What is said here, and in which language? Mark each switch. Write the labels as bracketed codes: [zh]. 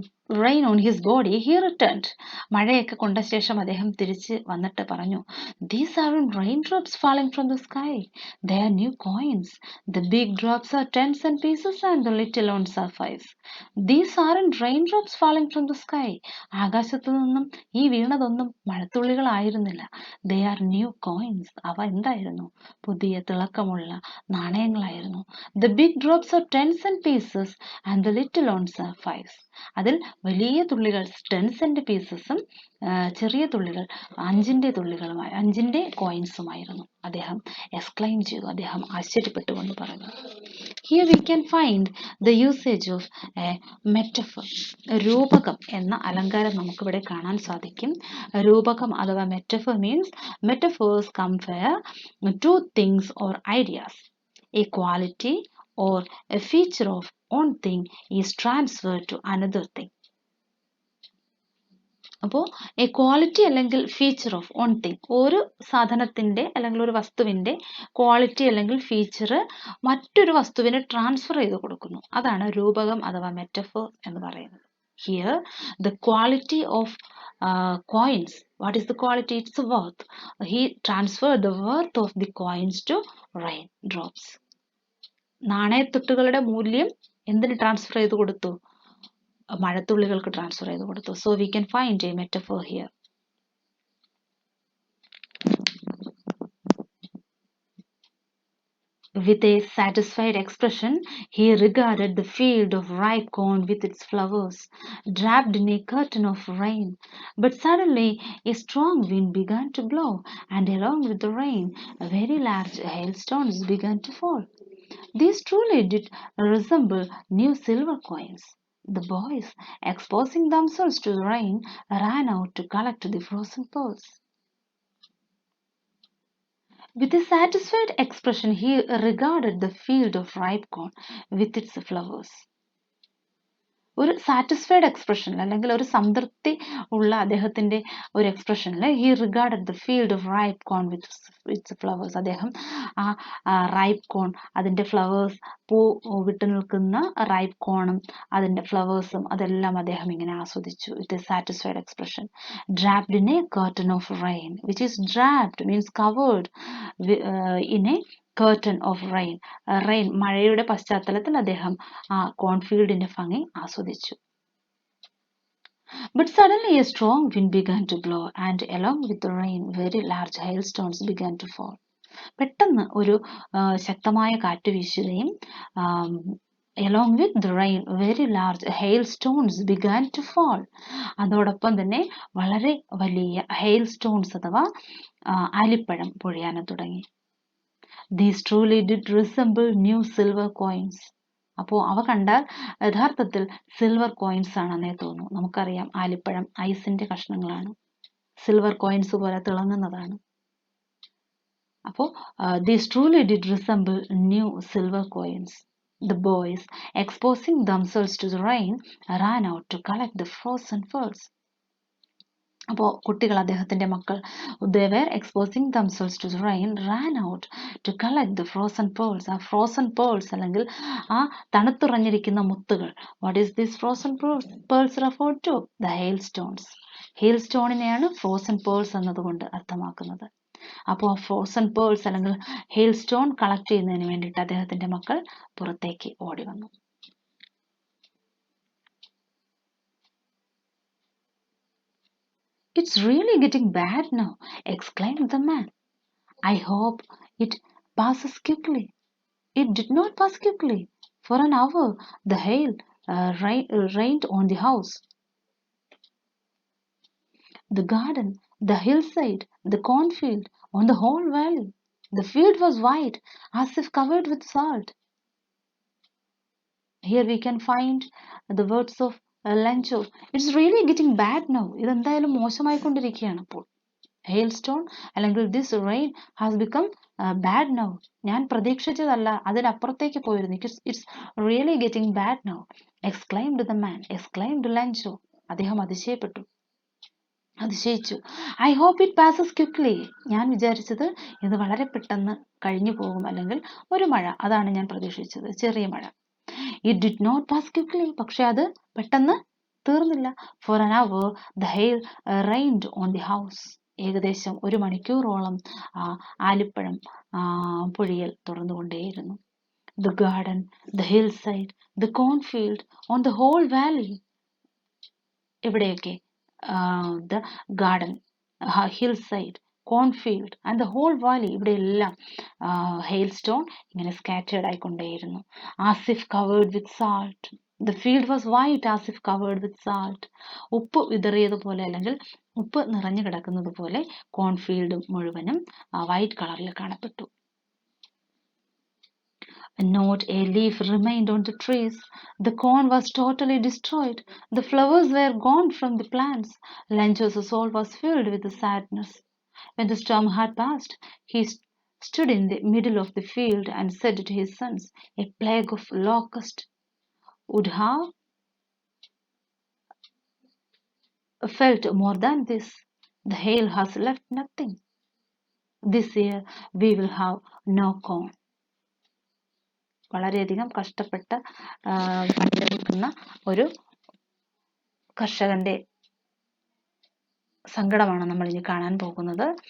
[en] rain on his body, he returned. [ml] മഴയൊക്കെ കൊണ്ട ശേഷം അദ്ദേഹം തിരിച്ച് വന്നിട്ട് പറഞ്ഞു, [en] these aren't raindrops falling from the sky. They are new coins. The big drops are 10 cent pieces and the little ones are 5. These aren't raindrops falling from the sky. [ml] ആകാശത്തു നിന്നും ഈ വീണതൊന്നും മഴത്തുള്ളികളായിരുന്നില്ല. [en] They are new coins. [ml] അവ എന്തായിരുന്നു? പുതിയ തിളക്കമുള്ള നാണയങ്ങളായിരുന്നു. [en] The big drops are 10 cent pieces and the little ones are 5. [ml] അതിൽ വലിയ തുള്ളികൾ 10 സെന്റ് പീസസും ചെറിയ തുള്ളികൾ 5 കോയിൻസുമായിരുന്നു. അദ്ദേഹം എക്സ്ക്ലൈം ചെയ്തു, അദ്ദേഹം ആശ്ചര്യപ്പെട്ടുകൊണ്ട് പറഞ്ഞു. [en] Here we can find the usage of a metaphor. [ml] രൂപകം എന്ന അലങ്കാരം നമുക്കിവിടെ കാണാൻ സാധിക്കും. രൂപകം അഥവാ [en] metaphor means metaphors compare two things or ideas. A quality or a feature of one thing is transferred to another thing. [ml] അപ്പോൾ എ ക്വാളിറ്റി അല്ലെങ്കിൽ [en] feature of one thing, [ml] ഒരു സാധനത്തിൻ്റെ അല്ലെങ്കിൽ ഒരു വസ്തുവിൻ്റെ ക്വാളിറ്റി അല്ലെങ്കിൽ ഫീച്ചർ മറ്റൊരു വസ്തുവിന് ട്രാൻസ്ഫർ ചെയ്ത് കൊടുക്കുന്നു. അതാണ് രൂപകം അഥവാ മെറ്റഫോർ എന്ന് പറയുന്നത്. [en] Here the quality of coins. What is the quality? It's the worth. He transferred the worth of the coins to raindrops. [ml] നാണയത്തുട്ടുകളുടെ മൂല്യം എന്തിന് ട്രാൻസ്ഫർ ചെയ്ത് കൊടുത്തു? മഴത്തുള്ളികൾക്ക് ട്രാൻസ്ഫർ ചെയ്ത് കൊടുത്തു. [en] So we can find a metaphor here. With a satisfied expression, he regarded the field of ripe corn with its flowers, draped in a curtain of rain. But suddenly a strong wind began to blow, and along with the rain, very large hailstones began to fall. These truly did resemble new silver coins. The boys, exposing themselves to the rain, ran out to collect the frozen pearls. With a satisfied expression, he regarded the field of ripe corn with its flowers. [ml] ഒരു satisfied എക്സ്പ്രഷനിൽ അല്ലെങ്കിൽ ഒരു സംതൃപ്തി ഉള്ള അദ്ദേഹത്തിൻ്റെ ഒരു എക്സ്പ്രഷനിൽ [en] He regarded the field of ripe corn with flowers. [ml] അദ്ദേഹം ആ റൈപ്പ് കോൺ, അതിൻ്റെ ഫ്ലവേഴ്സ്, പൂ വിട്ടു നിൽക്കുന്ന റൈപ്പ് കോണും അതിൻ്റെ ഫ്ലവേഴ്സും അതെല്ലാം അദ്ദേഹം ഇങ്ങനെ ആസ്വദിച്ചു. [en] It is satisfied expression. Draped in a curtain of rain, which is draped means covered in a curtain of rain. [ml] Rain, മഴയുടെ പശ്ചാത്തലത്തിൽ അദ്ദേഹം ആ കോൺഫീൽഡിന്റെ ഭംഗി ആസ്വദിച്ചു. [en] But suddenly a strong wind began to blow, and along with the rain, very large hailstones began to fall. [ml] പെട്ടെന്ന് ഒരു ശക്തമായ കാറ്റ് വീശുകയും [en] along with the rain, very large hailstones began to fall. [ml] അതോടൊപ്പം തന്നെ വളരെ വലിയ hailstones അഥവാ ആലിപ്പഴം പൊഴിയാനും തുടങ്ങി. [en] These truly did resemble new silver coins. [ml] അപ്പോൾ അവ കണ്ടാൽ യഥാർത്ഥത്തിൽ സിൽവർ കോയിൻസ് ആണെന്നേ തോന്നുന്നു. നമുക്കറിയാം ആലിപ്പഴം ഐസിന്റെ കഷ്ണങ്ങളാണ്, സിൽവർ കോയിൻസ് പോലെ തിളങ്ങുന്നതാണ്. [en] അപ്പോൾ these truly did resemble new silver coins. The boys, exposing themselves to the rain, ran out to collect the frozen pearls. [ml] അപ്പോൾ കുട്ടികൾ, അദ്ദേഹത്തിൻ്റെ മക്കൾ, [en] they were exposing themselves to the rain, ran out to collect the frozen pearls. [ml] ആ [en] frozen pearls [ml] അല്ലെങ്കിൽ ആ തണുത്തുറഞ്ഞിരിക്കുന്ന മുത്തുകൾ. [en] What is this frozen pearls referred to? The hailstones. [ml] hailstoneനെയാണ് [en] frozen pearls [ml] എന്നതുകൊണ്ട് അർത്ഥമാക്കുന്നത്. അപ്പോൾ [en] frozen pearls [ml] അല്ലെങ്കിൽ hailstone കളക്ട് ചെയ്യുന്നതിന് വേണ്ടിയിട്ട് അദ്ദേഹത്തിൻ്റെ മക്കൾ പുറത്തേക്ക് ഓടി വന്നു. [en] It's really getting bad now, exclaimed the man. I hope it passes quickly. It did not pass quickly. For an hour, the hail rained on the house, the garden, the hillside, the cornfield, on the whole valley. The field was white, as if covered with salt. Here we can find the words of Lencho. It's really getting bad now. [ml] ഇതെന്തായാലും മോശമായിക്കൊണ്ടിരിക്കുകയാണ് ഇപ്പോൾ. ഹെയിൽസ്റ്റോൺ അല്ലെങ്കിൽ [en] This rain has become bad now. [ml] ഞാൻ പ്രതീക്ഷിച്ചതല്ല, അതിനപ്പുറത്തേക്ക് പോയിരുന്നു. [en] It's really getting bad now. Exclaimed the man, exclaimed Lencho. [ml] അദ്ദേഹം അതിശയിച്ചു. [en] I hope it passes quickly. [ml] ഞാൻ വിചാരിച്ചത് ഇത് വളരെ പെട്ടെന്ന് കഴിഞ്ഞു പോകും, അല്ലെങ്കിൽ ഒരു മഴ, അതാണ് ഞാൻ പ്രതീക്ഷിച്ചത്, ചെറിയ മഴ. [en] It did not pass quickly. [ml] പക്ഷെ അത് പെട്ടെന്ന് തീർന്നില്ല. [en] For an hour the hail rained on the house. [ml] ഏകദേശം 1 മണിക്കൂറോളം ആലിപ്പഴം പൊഴിയൽ തുടർന്നുകൊണ്ടേയിരുന്നു. [en] The garden, the hillside, the cornfield, on the whole valley. [ml] എവിടെയൊക്കെ? [en] The garden, hillside, cornfield and the whole valley. [ml] ഇവിടെയെല്ലാം hailstone ഇങ്ങനെ scattered ആയിക്കൊണ്ടേയിരുന്നു. [en] As if covered with salt. The field was white as if covered with salt. [ml] ഉപ്പ് വിതറിയതുപോലെ അല്ലെങ്കിൽ ഉപ്പ് നിറഞ്ഞു കിടക്കുന്നത് പോലെ കോൺഫീൽഡ് മുഴുവനും വൈറ്റ് കളറിൽ കാണപ്പെട്ടു. [en] Not a leaf remained on the trees. The corn was totally destroyed. The flowers were gone from the plants. Lencho's soul was filled with sadness. When the storm had passed, he stood in the middle of the field and said to his sons, a plague of locusts would have felt more than this. The hail has left nothing. This year we will have no corn. [ml] വളരെയധികം കഷ്ടപ്പെട്ട് പണിയെടുക്കുന്ന ഒരു കർഷകന്റെ സങ്കടമാണ് നമ്മൾ ഇനി കാണാൻ പോകുന്നത്.